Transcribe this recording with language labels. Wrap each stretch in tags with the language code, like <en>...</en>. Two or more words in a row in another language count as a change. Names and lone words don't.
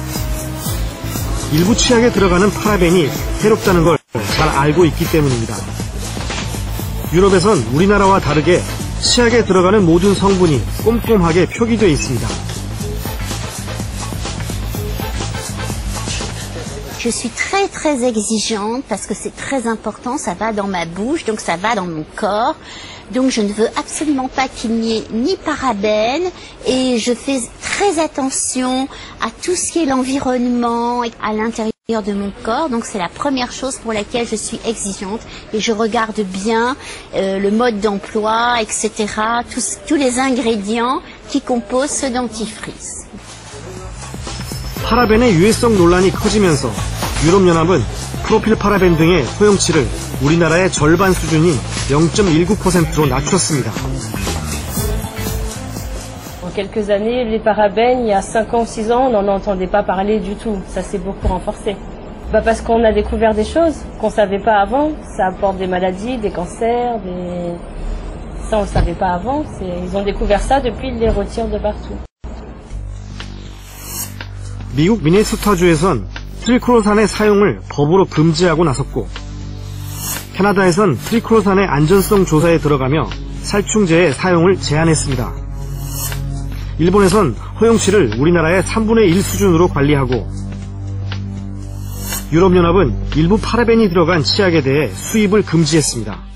<ko>일부 치약에 들어가는 파라벤이 해롭다는 걸 잘 알고 있기 때문입니다. 유럽에선 우리나라와 다르게 치약에 들어가는 모든 성분이 꼼꼼하게 표기되어 있습니다.</ko> <fr>Je suis très très exigeante parce que c'est très important, ça va dans ma bouche, donc ça va dans mon corps. Donc je ne veux absolument pas qu'il n'y ait ni parabènes et je fais très attention à tout ce qui est l'environnement à l'intérieur de mon corps. Donc c'est la première chose pour laquelle je suis exigeante et je regarde bien le mode d'emploi, etc. Tous les ingrédients qui composent ce dentifrice.</fr> <ko>파라벤의 유해성 논란이 커지면서 유럽연합은 프로필 파라벤 등의 허용치를 우리나라의 절반 수준인 0.19%로 낮췄습니다.</ko> <fr>En quelques années, les parabènes, il y a 5 ans, 6 ans, on n'en entendait pas parler du tout. Ça s'est beaucoup renforcé. Parce qu'on a découvert des choses qu'on ne savait pas avant. Ça apporte des maladies, des cancers, ça on ne savait pas avant. Ils ont découvert ça depuis, ils les retirent de partout.</fr> <ko>미국 미네소타주에선 트리클로산의 사용을 법으로 금지하고 나섰고, 캐나다에선 트리클로산의 안전성 조사에 들어가며 살충제의 사용을 제한했습니다. 일본에선 허용치를 우리나라의 3분의 1 수준으로 관리하고, 유럽연합은 일부 파라벤이 들어간 치약에 대해 수입을 금지했습니다.</ko>